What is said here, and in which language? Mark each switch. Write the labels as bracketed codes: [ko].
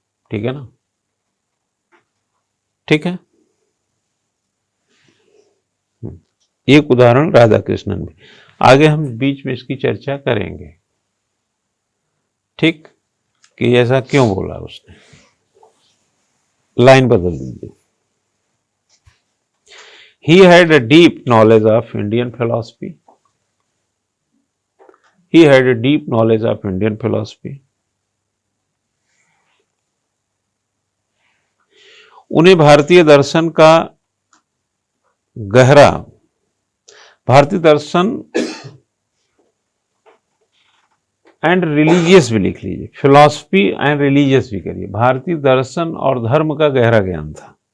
[hi] ठीक है ना, ठीक है। एक उदाहरण राधा कृष्णन भी। आगे हम बीच में इसकी चर्चा करेंगे, ठीक, कि ऐसा क्यों बोला उसने। लाइन बदल दीजिए। [en] He had a deep knowledge of Indian philosophy. He had a deep knowledge of Indian philosophy. [hi] उन्हें भारतीय दर्शन का गहरा, भारतीय दर्शन एंड रिलीजियस भी लिख लीजिए, फिलॉसफी एंड रिलीजियस भी करिए, भारतीय दर्शन और धर्म का गहरा ज्ञान था।